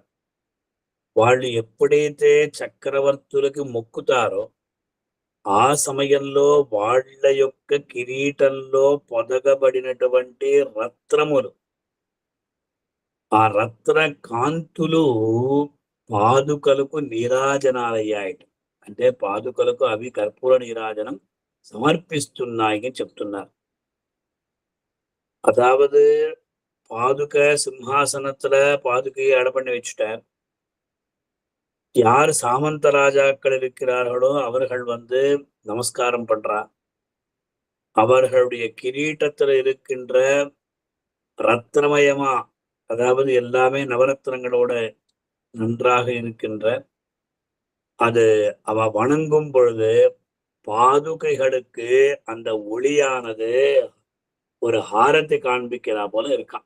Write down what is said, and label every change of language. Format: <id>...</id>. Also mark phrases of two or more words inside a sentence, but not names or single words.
<te>వాళ్ళు ఎప్పుడైతే చక్రవర్తులకి మొక్కుతారో ఆ సమయంలో వాళ్ళ యొక్క కిరీటంలో పొదగబడినటువంటి రత్నములు, ఆ రత్న కాంతులు పాదుకలకు నీరాజనాలయ్యాయట. అంటే పాదుకలకు అవి కర్పూర నీరాజనం సమర్పిస్తున్నాయని చెప్తున్నారు.</te> <ta>அதாவது பாதுக சிம்ஹாசனத்துல பாதுகையை அடை பண்ணி வச்சுட்டார். யார் சாமந்த ராஜாக்கள் இருக்கிறார்களோ அவர்கள் நமஸ்காரம் பண்றா. அவர்களுடைய கிரீட்டத்துல இருக்கின்ற ரத்னமயமா, அதாவது எல்லாமே நவரத்னங்களோட நன்றாக இருக்கின்ற அது அவ வணங்கும் பொழுது பாதுகைகளுக்கு அந்த ஒளியானது ஒரு ஹாரத்தை காண்பிக்கிறா போல இருக்கான்.</ta>